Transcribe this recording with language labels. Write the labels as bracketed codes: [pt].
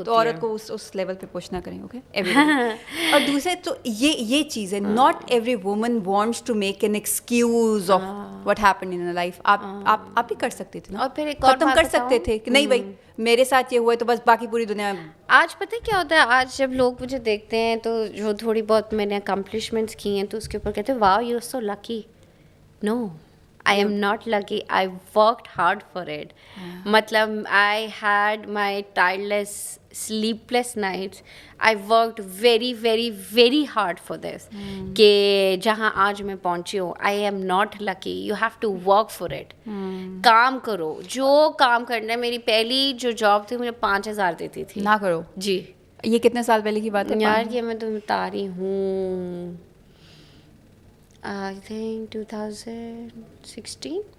[ur] تو عورت کو اس لیول پہ پوچھنا کریں, اوکے. اور دوسرے تو یہ چیز ہے, [en] Not every woman wants to make an excuse of what happen in life. [ur] آپ بھی کر سکتے تھے نا, اور پھر ختم کر سکتے تھے کہ نہیں بھائی میرے ساتھ یہ ہوا ہے تو بس باقی پوری دنیا. آج پتہ کیا ہوتا ہے, آج جب لوگ مجھے دیکھتے ہیں تو جو تھوڑی بہت میں نے اکمپلشمنٹس کی ہیں تو اس کے اوپر کہتے ہیں [en] Wow you are so lucky. No, I am not lucky. I worked hard for it. [ur] مطلب [en] I had my tireless, sleepless nights. I worked very, very, very hard for this. [ur] کہ جہاں آج میں پہنچی ہوں, [en] I am not lucky. You have to work for it. [ur] کام کرو, جو کام کرنا ہے. میری پہلی جو جاب تھی مجھے 5,000 دیتی تھی. نہ کرو. جی. یہ کتنے سال پہلے کی بات ہے یار؟ یہ میں تمہیں بتا رہی ہوں, [en] I think [ur] 2016.